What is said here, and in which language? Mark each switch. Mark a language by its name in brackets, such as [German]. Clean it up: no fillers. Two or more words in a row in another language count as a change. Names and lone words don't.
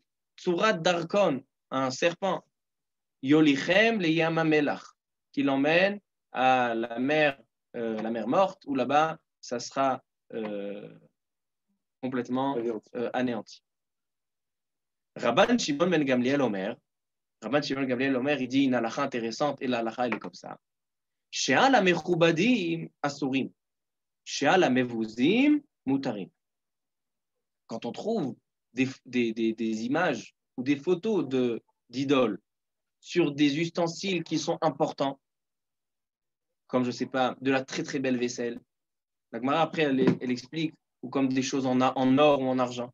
[Hebrew] צורת דרקון, [French] un serpent. [Hebrew] יוליכם לים המלח, [French] qui l'emmène à la mer morte, où là-bas, ça sera complètement anéanti. [Hebrew] רבן שמעון בן גמליאל אומר, [French] il dit une halakha intéressante, et la halakha, elle est comme ça. [Hebrew] של המכובדים אסורים, של המבוזים מותרים. [French] Quand on trouve des images ou des photos d'idoles sur des ustensiles qui sont importants, comme, je ne sais pas, de la très très belle vaisselle. La Gemara, après, elle explique, ou comme des choses en or ou en argent.